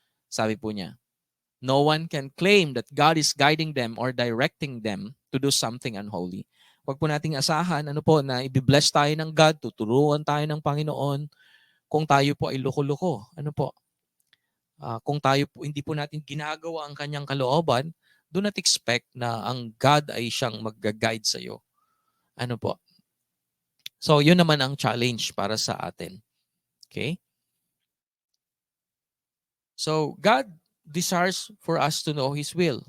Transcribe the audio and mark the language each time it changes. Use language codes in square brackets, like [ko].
[tl] Sabi po niya, [en] no one can claim that God is guiding them or directing them to do something unholy. [tl] Huwag po nating asahan na i-bless tayo ng God, tuturuan tayo ng Panginoon kung tayo po ay loko-loko. Kung tayo po hindi po natin ginagawa ang kanyang kalooban, [en] do not expect [tl] na ang God ay siyang mag-guide sa iyo. So, yun naman ang challenge para sa atin. Okay? [en] So, God desires for us to know His will.